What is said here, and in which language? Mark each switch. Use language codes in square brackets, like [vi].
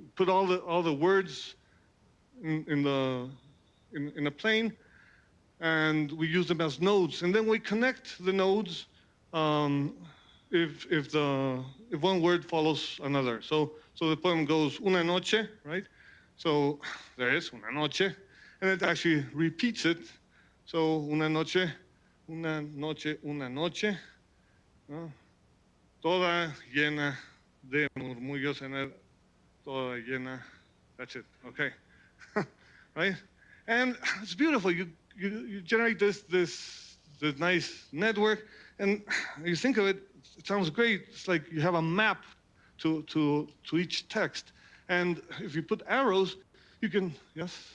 [en] Put all the words in a plane, and we use them as nodes. And then we connect the nodes if one word follows another. So the poem goes [es] una noche, [en] right? So there is [es] una noche, [en] and it actually repeats it. [es] So una noche, una noche, una noche, ¿no? Toda llena de murmullos en el, toda llena. [en] That's it. Okay, right? And it's beautiful. You generate this nice network, and you think of it, it sounds great. It's like you have a map to each text. And if you put arrows, you can, yes?